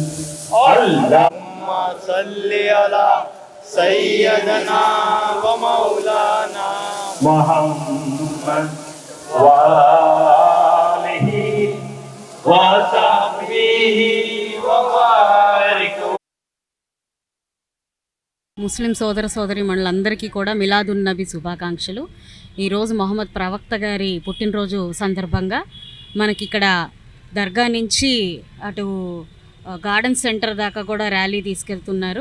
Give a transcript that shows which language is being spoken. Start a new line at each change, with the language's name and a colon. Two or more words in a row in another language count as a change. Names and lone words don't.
Arabic: اللهم صل على سيدنا ومولانا محمد وآله وصحبه وبارك.
Telugu: ముస్లిం సోదర సోదరీమణులందరికీ కూడా మిలాదున్ నబీ శుభాకాంక్షలు. ఈరోజు మొహమ్మద్ ప్రవక్త గారి పుట్టినరోజు సందర్భంగా మనకి ఇక్కడ దర్గా నుంచి అటు గార్డెన్ సెంటర్ దాకా కూడా ర్యాలీ తీసుకెళ్తున్నారు.